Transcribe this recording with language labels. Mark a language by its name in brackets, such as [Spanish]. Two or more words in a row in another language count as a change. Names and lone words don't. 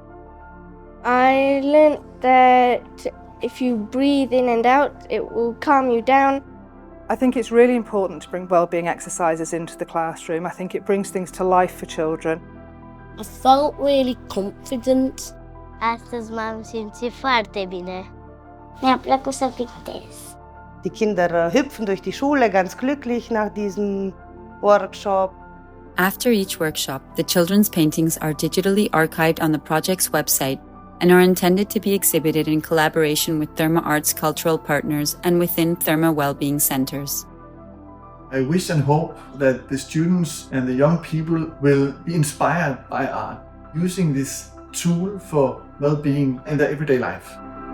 [English] I learned that if you breathe in and out, it will calm you down. I think it's really important to bring wellbeing exercises into the classroom. I think it brings things to life for children. I felt really confident. [Romanian] Astăzi m-am simțit foarte bine. Mi-a plăcut să pictez. [German] Die Kinder hüpfen durch die Schule ganz glücklich nach diesem Workshop. [English] After each workshop, the children's paintings are digitally archived on the project's website and are intended to be exhibited in collaboration with Therme Art's cultural partners and within Therme Wellbeing Centers. I wish and hope that the students and the young people will be inspired by art, using this tool for well-being in their everyday life.